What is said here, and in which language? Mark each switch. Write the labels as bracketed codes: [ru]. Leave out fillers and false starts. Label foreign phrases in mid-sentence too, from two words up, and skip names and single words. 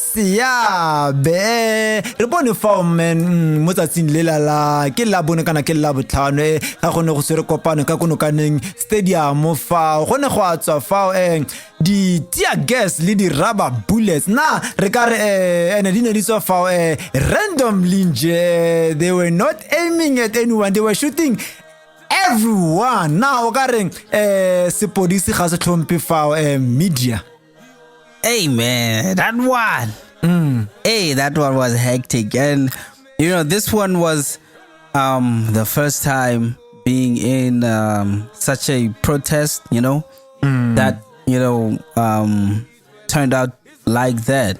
[tn] Seabe re bone fa men mo tsatsing le la ke la bone kana ke la labotlhano ga gone go tsere kopano ka Nokaneng stadium fao gone go a tswa fao di [en] tear gas [tn] le di [en] rubber bullets [tn] na re ka re ene di ne di tswa fao randomly nje. [en] They were not aiming at anyone, they were shooting everyone. [tn] Now o ka re sepodisi ga se tlhompe fao media. [en] Hey man, that one. Hey, that one was hectic. And you know, this one was the first time being in such a protest, you know, that, you know, turned out like that.